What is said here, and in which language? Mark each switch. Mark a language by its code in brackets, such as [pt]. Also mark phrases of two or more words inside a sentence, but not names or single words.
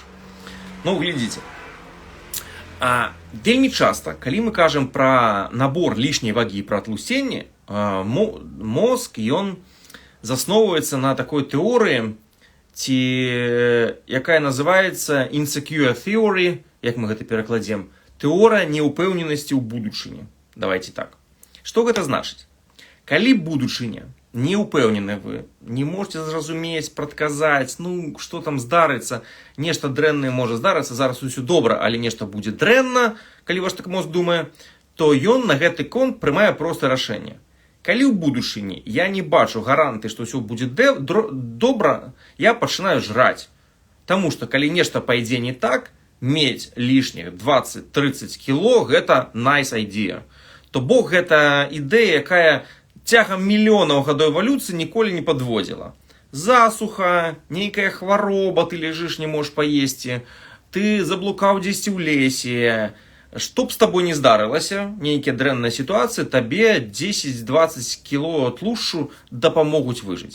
[be] Ну, глядзіце. Вельмі часта, калі мы кажам пра набор лішняй вагі, пра тлусценне, мозг, ён засноўваецца на такой тэорыі, якая называецца [en] insecure theory, [be] як мы гэта перакладзем, тэорыя неўпэўненасці ў будучыні. [ru] Давайте так. [be] Што гэта значыць? Калі будучыня не ўпэўнены вы, не можете зразумець, прадказаць, ну, што там здарыцца, нешта дрэннае можа здарыцца, зараз усё добра, але нешта будзе дрэнна, калі ваш так мозг думае, то ён на гэты конт прымае простае рашэнне. Калі ў будучыні я не бачу гаранты, што ўсё будзе добра, я пачынаю жраць. Таму што калі нешта пайдзе не так, мець лішніх 20-30 кіло – гэта [en] nice idea. [be] То бок гэта ідэя, якая цягам мільёнаў гадоў эвалюцыі ніколі не падводзіла. Засуха, нейкая хвароба, ты ляжыш, не можаш паесці, ты заблукаў дзесьці ў лесе. Што б з табой не здарылася, нейкія дрэнныя сітуацыі, табе 10-20 кіло тлушчу дапамогуць выжыць.